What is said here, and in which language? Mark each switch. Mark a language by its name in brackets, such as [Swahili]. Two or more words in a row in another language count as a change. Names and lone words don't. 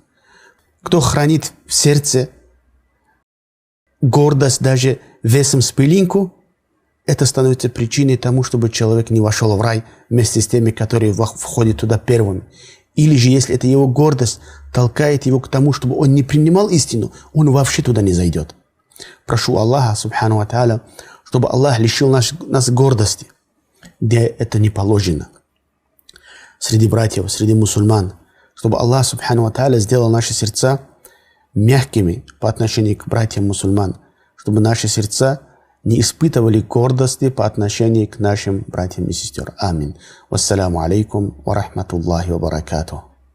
[Russian] Кто хранит в сердце гордость даже весом с пылинку, это становится причиной тому, чтобы человек не вошел в рай вместе с теми, которые входят туда первыми. Или же, если это его гордость толкает его к тому, чтобы он не принимал истину, он вообще туда не зайдет. Прошу Аллаха, [Arabic] سبحانه وتعالى, [Russian] чтобы Аллах лишил нас гордости, где это не положено. Среди братьев, среди мусульман, чтобы Аллах, [Arabic] سبحانه وتعالى, [Russian] сделал наши сердца мягкими по отношению к братьям мусульман, чтобы наши сердца не испытывали гордости по отношению к нашим братьям и сестрам. Амин. [Arabic] والسلام عليكم ورحمة الله وبركاته.